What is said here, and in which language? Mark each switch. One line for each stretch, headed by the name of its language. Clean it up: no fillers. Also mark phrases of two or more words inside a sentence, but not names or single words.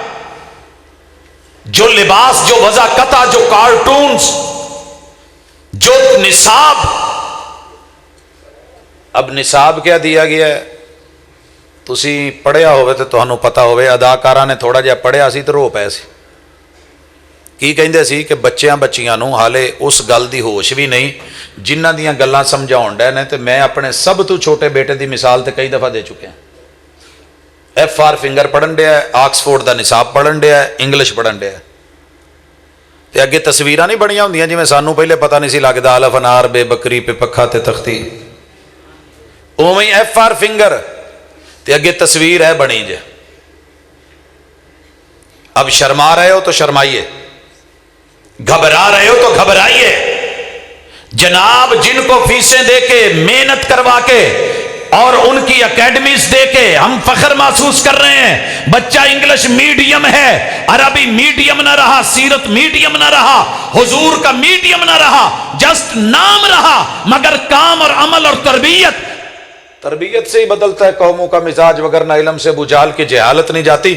Urdu: جو لباس، جو وضع قطع، جو کارٹونز، جو نصاب، اب نصاب کیا دیا گیا ہے؟
Punjabi: تسی پڑھیا ہوئے تو تمہیں پتہ ہوئے، اداکارہ نے تھوڑا جہا پڑھیا سی تو رو پے سی۔ کی کہندے سی کہ بچیاں بچیاں نو حالے اس گل دی ہوش بھی نہیں جنہ دیاں گلاں سمجھاؤن ڈے نے، تے میں اپنے سب تو چھوٹے بیٹے دی مثال تے کئی دفعہ دے چکے ہیں۔
English: F for finger
Punjabi: پڑھن ڈیا ہے، آکسفورڈ دا نصاب پڑھن ڈیا ہے، انگلش پڑھن ڈیا ہے، تے اگے تصویراں نہیں بنیاں ہوندیاں جویں سانوں پہلے پتہ نہیں سی لگدا
Urdu: الف انار بے بکری پہ پکھا
Punjabi: تے تختی، اوویں
English: F for finger
Punjabi: تے اگے تصویر ہے بنی جے۔
Urdu: اب شرما رہے ہو تو شرمائیے، گھبرا رہے ہو تو گھبرائیے۔ جناب جن کو فیسیں دے کے، محنت کروا کے اور ان کی اکیڈمیز دے کے ہم فخر محسوس کر رہے ہیں، بچہ
English: English medium
Urdu: ہے، عربی میڈیم نہ رہا، سیرت میڈیم نہ رہا، حضور کا میڈیم نہ رہا، جسٹ نام رہا، مگر کام اور عمل اور تربیت سے ہی بدلتا ہے قوموں کا مزاج، وگرنہ علم سے بجھال کی جہالت نہیں جاتی۔